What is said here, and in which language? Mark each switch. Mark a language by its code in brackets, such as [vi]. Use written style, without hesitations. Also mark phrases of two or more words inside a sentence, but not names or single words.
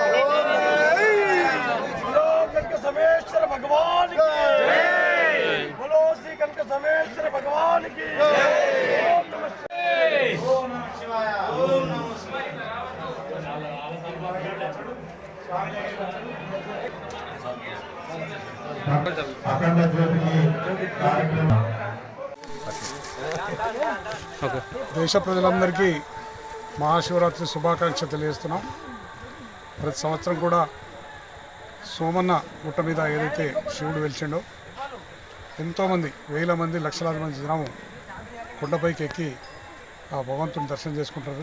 [hi] बोलो कनक समेश्वर भगवान की जय। बोलो श्री कनक समेश्वर भगवान की जय। [sa] ओम नमः शिवाय। ओम नमः शिवाय। ओम नमः शिवाय। [hi] अखंड ज्योति कार्यक्रम [te] దేశ ప్రజలందరికీ మహాశివరాత్రి శుభాకాంక్షలు తెలియజేస్తున్నాం. ప్రతి సంవత్సరం కూడా సోమన్న గుట్ట మీద ఏదైతే శివుడు వెలిచిండో ఎంతోమంది, వేల మంది, లక్షలాది మంది జనం కొండపైకి ఎక్కి ఆ భగవంతుని దర్శనం చేసుకుంటారు.